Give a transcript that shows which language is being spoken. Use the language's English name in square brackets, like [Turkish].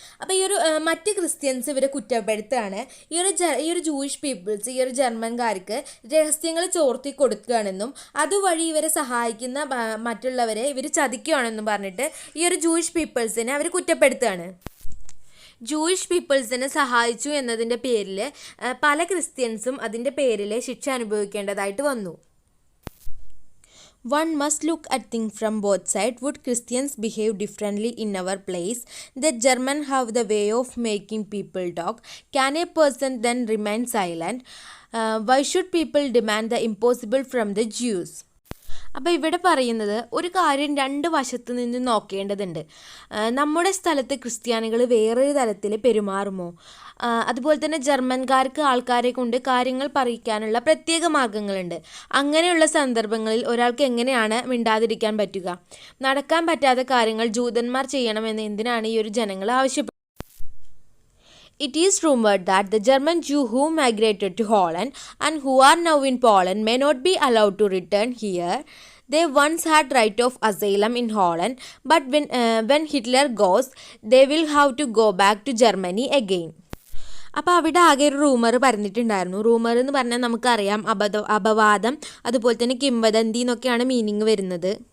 [Malayalam] അപ്പോൾ ഈ ഒരു മറ്റ് ക്രിസ്ത്യൻസ് ഇവരെ കുറ്റപ്പെടുത്തുകയാണ്. ഈ ഒരു ജൂയിഷ് പീപ്പിൾസ് ഈ ഒരു ജർമ്മൻകാർക്ക് രഹസ്യങ്ങൾ ചോർത്തി കൊടുക്കുകയാണെന്നും അതുവഴി ഇവരെ സഹായിക്കുന്ന മറ്റുള്ളവരെ ഇവർ ചതിക്കുകയാണെന്നും പറഞ്ഞിട്ട് ഈ ഒരു ജൂയിഷ് പീപ്പിൾസിനെ അവർ കുറ്റപ്പെടുത്തുകയാണ്. ജൂയിഷ് പീപ്പിൾസിനെ സഹായിച്ചു എന്നതിൻ്റെ പേരിൽ പല ക്രിസ്ത്യൻസും അതിൻ്റെ പേരിൽ ശിക്ഷ അനുഭവിക്കേണ്ടതായിട്ട് വന്നു. [English] One must look at things from both sides. Would Christians behave differently in our place? The Germans have the way of making people talk. Can a person then remain silent? Why should people demand the impossible from the Jews? [Malayalam] അപ്പോൾ ഇവിടെ പറയുന്നത് ഒരു കാര്യം രണ്ട് വശത്ത് നിന്ന് നോക്കേണ്ടതുണ്ട്. നമ്മുടെ സ്ഥലത്ത് ക്രിസ്ത്യാനികൾ വേറൊരു തരത്തിൽ പെരുമാറുമോ? അതുപോലെ തന്നെ ജർമ്മൻകാർക്ക് ആൾക്കാരെ കൊണ്ട് കാര്യങ്ങൾ പറയിക്കാനുള്ള പ്രത്യേക മാർഗങ്ങളുണ്ട്. അങ്ങനെയുള്ള സന്ദർഭങ്ങളിൽ ഒരാൾക്ക് എങ്ങനെയാണ് മിണ്ടാതിരിക്കാൻ പറ്റുക? നടക്കാൻ പറ്റാത്ത കാര്യങ്ങൾ ജൂതന്മാർ ചെയ്യണമെന്ന് എന്തിനാണ് ഈ ഒരു ജനങ്ങൾ ആവശ്യപ്പെടുന്നത്? [English] It is rumored that the German Jews who migrated to Holland and who are now in Poland may not be allowed to return here. They once had right of asylum in Holland, but when Hitler goes, they will have to go back to Germany again. [Malayalam] അപ്പോൾ അവിടെ ആകെ ഒരു rumour പറഞ്ഞിട്ടുണ്ടായിരുന്നു. Rumour എന്ന് പറഞ്ഞാൽ നമുക്കറിയാം അപവാദം, അതുപോലെ തന്നെ കിംവദന്തി എന്നൊക്കെയാണ് മീനിങ് വരുന്നത്.